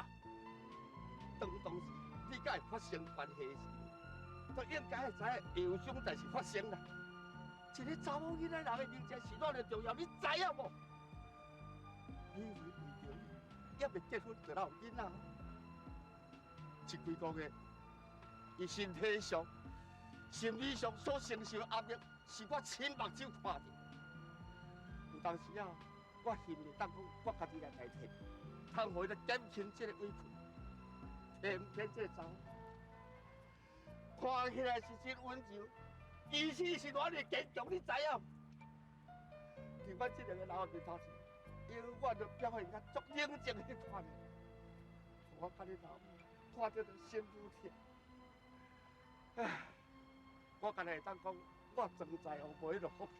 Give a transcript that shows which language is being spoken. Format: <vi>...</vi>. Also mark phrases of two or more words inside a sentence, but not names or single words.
<nan>当时你甲会发生关系时，就应该会知影会有种代志发生啦。一个查某囡仔人的命才是偌尔重要，你知影无？美惠为着伊，还未结婚就有囡仔。这几个月，伊身体上、心理上所承受压力，是我亲目睭看到。有当时啊，我恨不得当讲我家己来代替，通互伊来减轻这个委屈，偏偏这个查某， 看起来是真温柔，其实是偌尼坚强，你知影？伫阮这两个老的面头前，永远都表现甲足冷静迄款的，我甲你老母看着就心愈疼。唉，我干会当讲，我庄在乎袂落福。</nan>